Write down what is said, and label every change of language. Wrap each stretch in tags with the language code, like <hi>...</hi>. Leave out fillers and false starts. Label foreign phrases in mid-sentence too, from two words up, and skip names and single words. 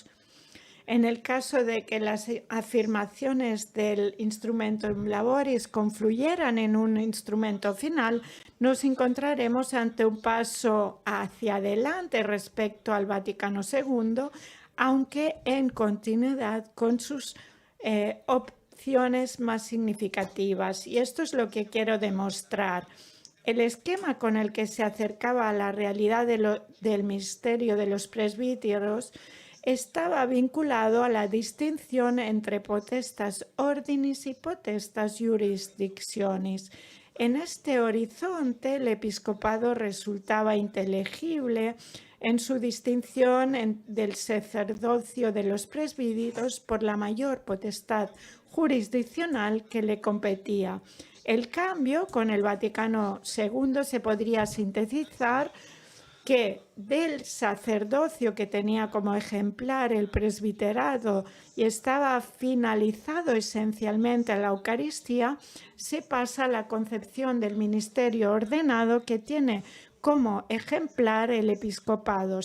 <es>En el caso de que las afirmaciones del Instrumentum Laboris confluyeran en un instrumento final, nos encontraremos ante un paso hacia adelante respecto al Vaticano II, aunque en continuidad con sus opciones más significativas. Y esto es lo que quiero demostrar. El esquema con el que se acercaba a la realidad del misterio de los presbíteros estaba vinculado a la distinción entre</es> <la>potestas ordinis</la> <es>y</es> <la>potestas jurisdictionis.</la> <es>En este horizonte, el episcopado resultaba inteligible en su distinción del sacerdocio de los presbíteros por la mayor potestad jurisdiccional que le competía. El cambio con el Vaticano II se podría sintetizar que del sacerdocio que tenía como ejemplar el presbiterado y estaba finalizado esencialmente a la Eucaristía, se pasa a la concepción del ministerio ordenado que tiene como ejemplar el episcopado.</es>